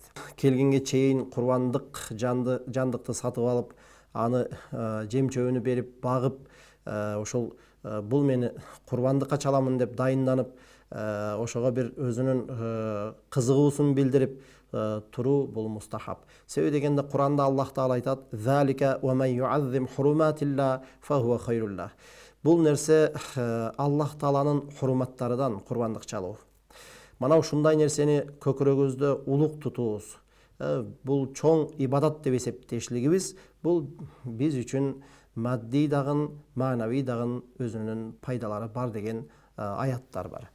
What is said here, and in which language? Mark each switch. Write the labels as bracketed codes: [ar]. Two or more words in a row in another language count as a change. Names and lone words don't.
[ky] Келгенге чейин курбандык жандыкты сатып алып, аны жем-чөбүнү берип, багып, ошол бул мени курбандыкка чаламын деп дайынданып, ошого бир өзүнүн кызыгуусун билдирип туруу бул мустахаб. Себеби дегенде Куранда Аллах Таала айтат: [ar] "ذلك ومن يعظم حرمات الله فهو خير له". [ky] Бул нерсе Аллах Тааланын хурматтарыдан курбандык чалуу. Мана ушундай нерсени көкүрөгүбүздө улук тутуубуз, бул чоң ибадат деп эсептешлигибиз, бул биз үчүн мадди дагы, маанавий дагы өзүнүн пайдалары бар деген аяттар бар.